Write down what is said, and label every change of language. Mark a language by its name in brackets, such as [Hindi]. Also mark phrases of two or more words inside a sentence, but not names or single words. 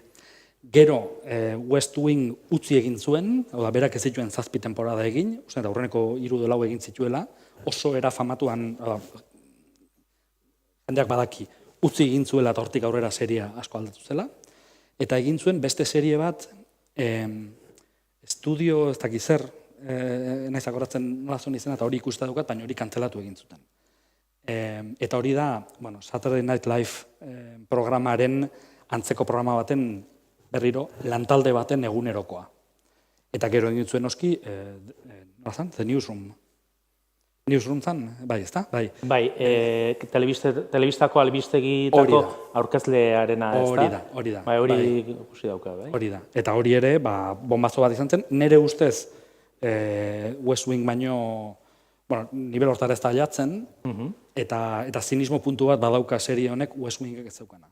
[Basque] Gero West Wing utzi egin zuen, hau da, berak ez zituen 7 temporada egin, uste da aurreneko 3-4 egin zituela, oso era famatuan, jendeak badaki, utzi egin zuela eta hortik aurrera seria asko aldatu zela, eta egin zuen beste serie bat, estudio, ez dakiz zer, naiz akoratzen nola zuen izena, eta hori ikusta daukat, baina hori kantzelatu egin zuten. Eta hori da, Saturday Night Live programaren antzeko programa baten berriro lantalde baten egunerokoa. Eta gero egin zuen oski, nola zan? The Newsroom. Newsroom zan, bai, ez da? Bai, telebistako albistegitako aurkezlearena, ez da? Hori da. Bai, hori ikusi dauka, bai? Hori da. Eta hori ere, bombazo bat izan zen, nire ustez West Wing baino, nivel hortara ez da jatzen, eta zinismo puntu bat badauka serie honek West Wingek ez daukana.